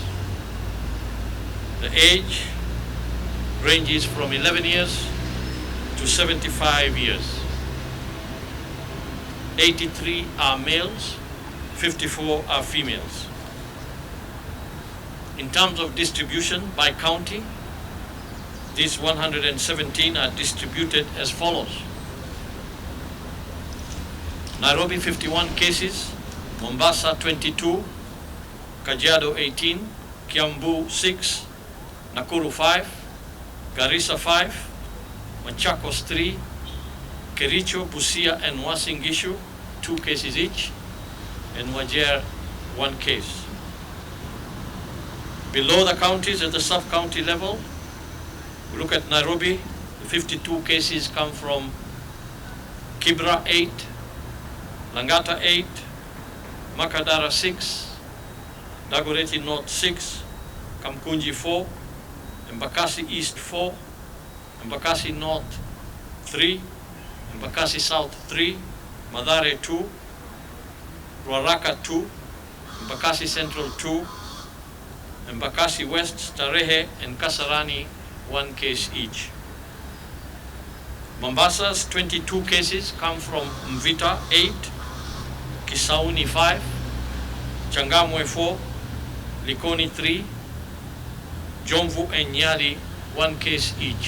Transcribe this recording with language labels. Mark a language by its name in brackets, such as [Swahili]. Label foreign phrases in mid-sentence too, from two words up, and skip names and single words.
[English] The age ranges from 11 years to 75 years. 83 are males, 54 are females. In terms of distribution by county, these 117 are distributed as follows. Nairobi 51 cases, Mombasa 22, Kajiado 18, Kiambu 6, Nakuru 5, Garissa 5, Machakos 3, Kericho, Busia and Uasin Gishu 2 cases each, and Wajir 1 case. Below the counties at the sub-county level, we look at Nairobi. The 52 cases come from Kibra 8, Langata 8, Makadara 6, Dagoretti North 6, Kamkunji 4, Embakasi East 4, Embakasi North 3, Embakasi South 3, Mathare 2, Ruaraka 2, Embakasi Central 2, Embakasi West, Starehe and Kasarani 1 case each. Mombasa's 22 cases come from Mvita 8, Kisauni 5, Changamwe 4, Likoni 3, Jomvu and Nyali 1 case each.